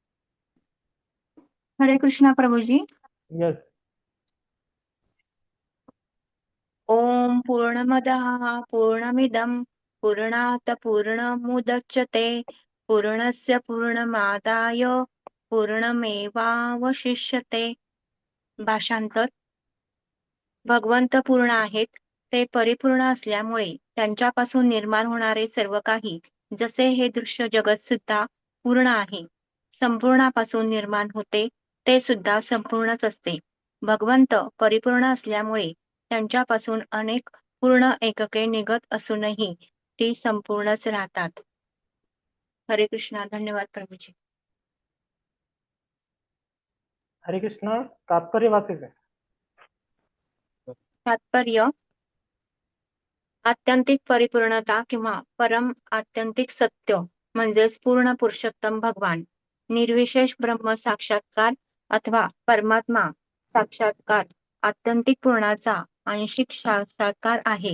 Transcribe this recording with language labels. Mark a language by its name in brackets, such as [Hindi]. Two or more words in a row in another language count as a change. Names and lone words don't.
[Marathi] हरे कृष्णा प्रभुजी. यस. [Sanskrit] पूर्णमदः पूर्णमिदं पूर्णात् पूर्णमुदच्यते पूर्णस्य पूर्णमादाय पूर्णमेवावशिष्यते. [Marathi] भाषांतर. भगवंत पूर्ण आहेत. ते परिपूर्ण असल्यामुळे त्यांच्यापासून निर्माण होणारे सर्व काही, जसे हे दृश्य जगत सुद्धा पूर्ण आहे, संपूर्णापासून निर्माण होते, ते सुद्धा संपूर्णच असते. भगवंत परिपूर्ण असल्यामुळे त्यांच्यापासून अनेक पूर्ण एकके निघत असूनही ती संपूर्णच राहतात. हरे कृष्णा. धन्यवाद प्रभूजी. हरे कृष्ण. तात्पर्य वाचायचं आहे. तात्पर्य. आत्यंतिक परिपूर्णता किंवा परम आत्यंतिक सत्य म्हणजेच पूर्ण पुरुषोत्तम भगवान, निर्विशेष ब्रह्म साक्षात्कार अथवा परमात्मा साक्षात्कार आत्यंतिक पूर्णाचा आंशिक साक्षात्कार आहे.